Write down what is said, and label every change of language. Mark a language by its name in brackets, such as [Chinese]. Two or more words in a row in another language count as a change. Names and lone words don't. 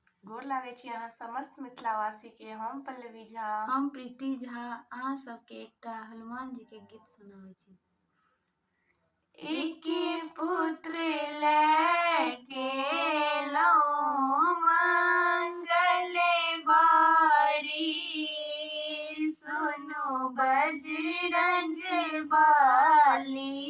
[Maithili] गोर लागै छी अहाँ समस्त मिथिलावासी के। हम पल्लवी झा। हम प्रीति झा अहाँ सबके एकटा हनुमान जी के गीत सुनाबै छी। एके पुत्र लेके लौ मंगले बारी, सुनो बजरंग बाली।